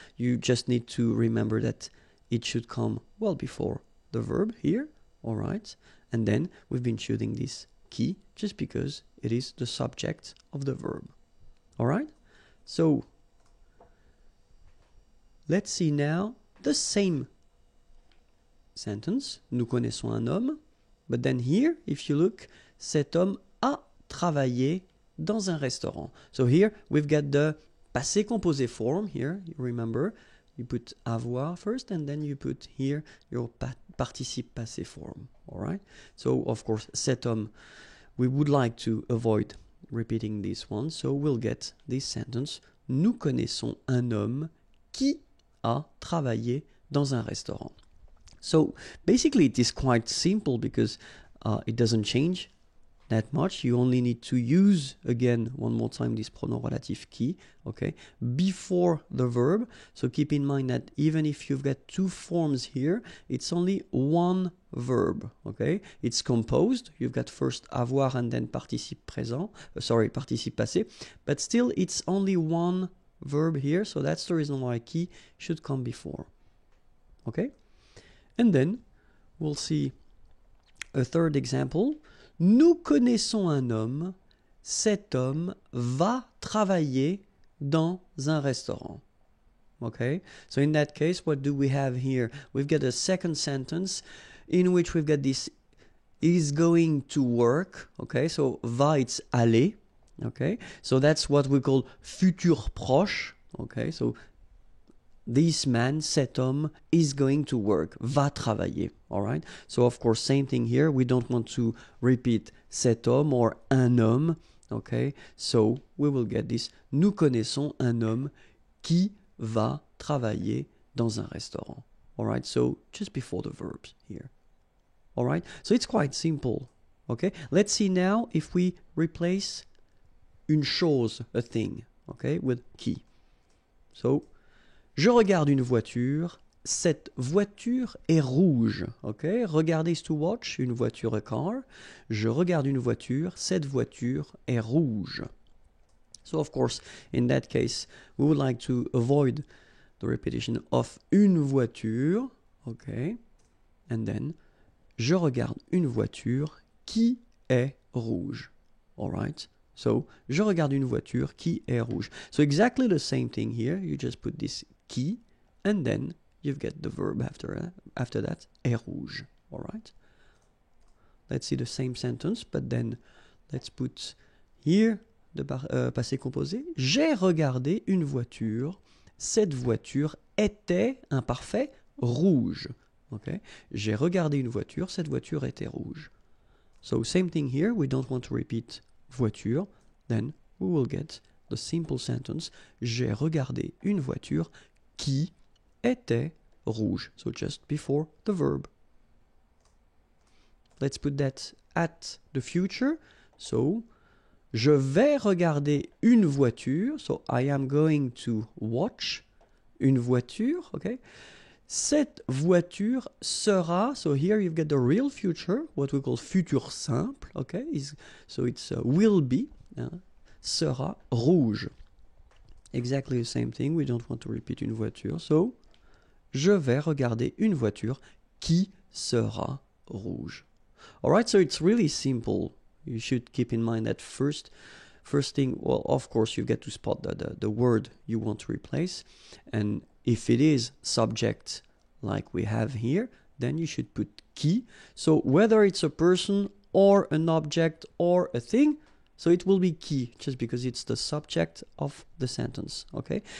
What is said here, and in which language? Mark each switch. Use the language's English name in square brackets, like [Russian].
[English] You just need to remember that it should come well before the verb here. All right? And then we've been choosing this qui just because it is the subject of the verb. All right? So let's see now the same sentence. [French] Nous connaissons un homme. [English] But then here, if you look, [French] cet homme a travaillé dans un restaurant. [English] So here we've got the passé composé form here. You remember, you put avoir first and then you put here your participe passé form. All right. So of course, [French] cet homme, [English] we would like to avoid repeating this one. So we'll get this sentence. [French] Nous connaissons un homme qui a travaillé dans un restaurant. [English] So basically it is quite simple because it doesn't change that much. You only need to use, again, one more time, this pronom relatif qui, okay, before the verb. So keep in mind that even if you've got two forms here, it's only one verb, okay? It's composed. You've got first avoir and then participe présent, participe passé, but still it's only one verb here. So that's the reason why qui should come before, okay? And then we'll see a third example. [French] Nous connaissons un homme. Cet homme va travailler dans un restaurant. [English] Okay? So in that case, what do we have here? We've got a second sentence in which we've got this is going to work. Okay? So va, it's aller. Okay? So that's what we call futur proche. Okay? So this man, [French] cet homme, [English] is going to work, [French] va travailler, [English] all right? So, of course, same thing here. We don't want to repeat [French] cet homme [English] or [French] un homme, [English] okay? So, we will get this. [French] Nous connaissons un homme qui va travailler dans un restaurant. [English] Alright, so just before the verbs here. Alright, so it's quite simple. Okay, let's see now if we replace [French] une chose, [English] a thing, okay, with qui. [French] So, je regarde une voiture, cette voiture est rouge. Okay, regarder [English] is to watch, [French] une voiture, [English] a car. [French] Je regarde une voiture, cette voiture est rouge. [English] So, of course, in that case, we would like to avoid the repetition of [French] une voiture. Okay, [English] and then, [French] je regarde une voiture qui est rouge. Alright? So, je regarde une voiture qui est rouge. [English] So, exactly the same thing here. You just put this qui, and then you get the verb after that, [French] est rouge. [English] Alright? Let's see the same sentence, but then let's put here the passé composé. [French] J'ai regardé une voiture. Cette voiture était, imparfait, rouge. Okay? J'ai regardé une voiture. Cette voiture était rouge. [English] So, same thing here. We don't want to repeat voiture. Then we will get the simple sentence. [French] J'ai regardé une voiture qui était rouge. [English] So, just before the verb. Let's put that at the future. [French] So, je vais regarder une voiture. [English] So, I am going to watch [French] une voiture. [English] Okay? [French] Cette voiture sera, [English] so here you've got the real future, what we call futur simple, okay? So it's will be, [French] sera rouge. [English] Exactly the same thing, we don't want to repeat [French] une voiture. So, je vais regarder une voiture qui sera rouge. [English] Alright, so it's really simple. You should keep in mind that first thing, well, of course, you've got to spot the word you want to replace. And if it is subject like we have here, then you should put qui. So whether it's a person or an object or a thing, so it will be qui, just because it's the subject of the sentence, okay?